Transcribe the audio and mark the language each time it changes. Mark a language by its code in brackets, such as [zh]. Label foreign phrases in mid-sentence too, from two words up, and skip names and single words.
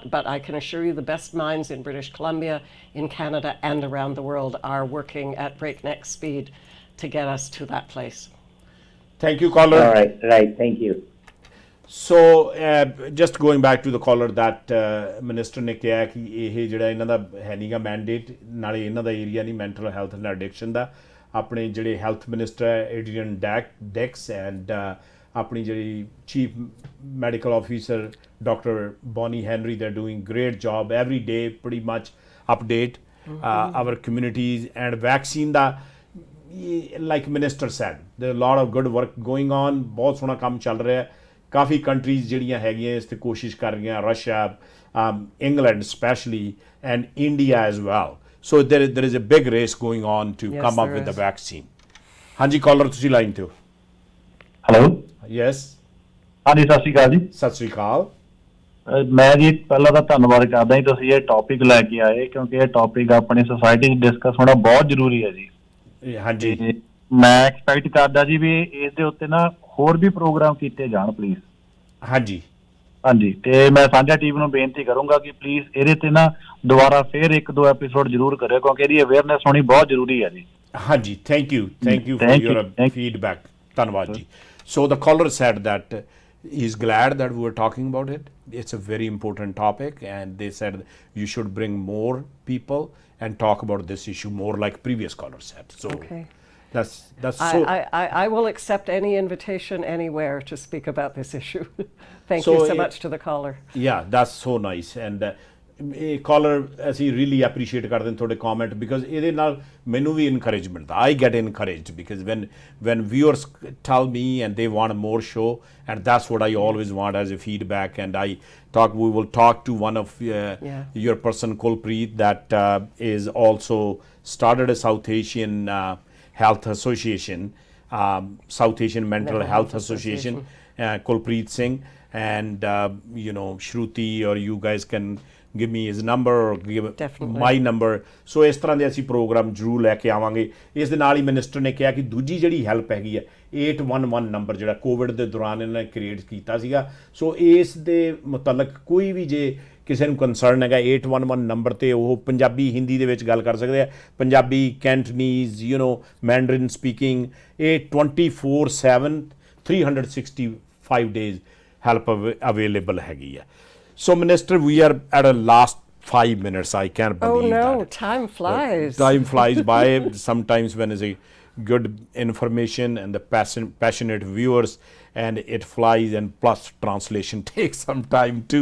[en] But I can assure you, the best minds in British Columbia, in Canada, and around the world are working at breakneck speed to get us to that place. Thank you, caller. All right, thank you. So just going back to the caller that minister [pa] ਨੇ ਕਿਹਾ ਕਿ ਇਹ ਜਿਹੜਾ ਇਹਨਾਂ ਦਾ ਹੈ ਨਹੀਂਗਾ ਮੈਂਡੇਟ, ਨਾਲੇ ਇਹਨਾਂ ਦਾ ਏਰੀਆ ਨਹੀਂ [en] mental health and addiction [pa] ਦਾ। ਆਪਣੇ ਜਿਹੜੇ [en] health minister [pa] ਹੈ ਏਡਰੀਅਨ ਡੈਕਸ ਐਂਡ ਆਪਣੀ ਜਿਹੜੀ [en] chief medical officer [pa] ਡਾਕਟਰ ਬੋਨੀ ਹੈਨਰੀ, [en] they are doing great job every day, pretty much update our communities. And vaccine ਦਾ, like minister said, there are a lot of good work going on, [pa] ਬਹੁਤ ਸੋਹਣਾ ਕੰਮ ਚੱਲ ਰਿਹਾ। ਕਾਫੀ ਕੰਟਰੀਜ਼ ਜਿਹੜੀਆਂ ਹੈਗੀਆਂ ਇਸ 'ਤੇ ਕੋਸ਼ਿਸ਼ ਕਰ ਰਹੀਆਂ, ਰਸ਼ੀਆ, [en] England especially, and India as well. So there is a big race going on to Yes, come up there with the is. vaccine. [pa] ਹਾਂਜੀ ਕਾਲਰ ਤੁਸੀਂ ਲਾਈਨ ਤੇ ਹੋ। ਹੈਲੋ, ਯੈਸ, ਹਾਂਜੀ ਸਤਿ ਸ਼੍ਰੀ ਅਕਾਲ ਜੀ। ਸਤਿ ਸ੍ਰੀ ਅਕਾਲ। ਮੈਂ ਜੀ ਪਹਿਲਾਂ ਤਾਂ ਧੰਨਵਾਦ ਕਰਦਾ ਜੀ, ਤੁਸੀਂ ਇਹ ਟੌਪਿਕ ਲੈ ਕੇ ਆਏ, ਕਿਉਂਕਿ ਇਹ ਟੌਪਿਕ ਆਪਣੀ ਸੋਸਾਇਟੀ 'ਚ ਡਿਸਕਸ ਹੋਣਾ ਬਹੁਤ ਜ਼ਰੂਰੀ ਹੈ ਜੀ। ਹਾਂਜੀ, ਤੇ ਮੈਂ ਐਕਸਪੈਕਟ ਕਰਦਾ ਜੀ ਵੀ ਇਸ ਦੇ ਉੱਤੇ ਨਾ ਹੋਰ ਵੀ ਪ੍ਰੋਗਰਾਮ ਕੀਤੇ ਜਾਣ ਪਲੀਜ਼। ਹਾਂਜੀ, ਹਾਂਜੀ, ਤੇ ਮੈਂ ਸਾਂਝਾ ਟੀਵੀ ਨੂੰ ਬੇਨਤੀ ਕਰੂੰਗਾ ਕਿ ਪਲੀਜ਼ ਇਹਦੇ ਤੇ ਨਾ ਦੁਬਾਰਾ ਫੇਰ 1-2 ਐਪੀਸੋਡ ਜ਼ਰੂਰ ਕਰਿਓ, ਕਿਉਂਕਿ ਇਹਦੀ ਅਵੇਅਰਨੈਸ ਹੋਣੀ ਬਹੁਤ ਜ਼ਰੂਰੀ ਹੈ ਜੀ। [en] ਹਾਂਜੀ, thank you for Thank you, your thank you. feedback, [pa] ਧੰਨਵਾਦ ਜੀ। [en] So the caller said that he's glad that we were talking about it. It's a very important topic, and they said you should bring more people and talk about this issue more, like previous caller said. So Okay. that's so. I will accept any invitation anywhere to speak about this issue. Thank So, you so much to the caller. Yeah, that's so nice. And caller, ਅਸੀਂ really appreciate [pa] ਕਰਦੇ ਹਾਂ ਤੁਹਾਡੇ [en] comment, because [pa] ਇਹਦੇ ਨਾਲ ਮੈਨੂੰ ਵੀ [en] encouragement ਮਿਲਦਾ। I get encouraged because when viewers tell me and they want more show, and that's what I always want as a feedback. And we will talk to one of your person, Kulpreet, that is also started a South Asian Health Association, South Asian Mental Health Association, Kulpreet Singh, and Shruti, or you guys can give me his number or give Definitely. my number. [pa] So ਇਸ ਤਰ੍ਹਾਂ ਦੇ ਅਸੀਂ ਪ੍ਰੋਗਰਾਮ ਜ਼ਰੂਰ ਲੈ ਕੇ ਆਵਾਂਗੇ। ਇਸ ਦੇ ਨਾਲ ਹੀ ਮਿਨਿਸਟਰ ਨੇ ਕਿਹਾ ਕਿ ਦੂਜੀ ਜਿਹੜੀ ਹੈਲਪ ਹੈਗੀ ਹੈ 811 ਨੰਬਰ ਜਿਹੜਾ ਕੋਵਿਡ ਦੇ ਦੌਰਾਨ ਇਹਨਾਂ ਨੇ ਕ੍ਰੀਏਟ ਕੀਤਾ ਸੀਗਾ, ਸੋ ਇਸ ਦੇ ਮੁਤਲਕ ਕੋਈ ਵੀ ਜੇ ਕਿਸੇ ਨੂੰ ਕੰਸਰਨ ਹੈਗਾ 811 ਨੰਬਰ ਤੇ ਉਹ ਪੰਜਾਬੀ ਹਿੰਦੀ ਦੇ ਵਿੱਚ ਗੱਲ ਕਰ ਸਕਦੇ ਆ, ਪੰਜਾਬੀ, ਕੈਂਟਨੀਜ਼, [en] Mandarin speaking, [pa] ਇਹ 24/7 365 [en] days help available [pa] ਹੈਗੀ ਹੈ। [en] So, Minister, we are at a last 5 minutes. I can't believe that. Oh no, time flies. Time flies by. Sometimes when it's a good information and the passionate viewers, and it flies, and plus translation takes some time too.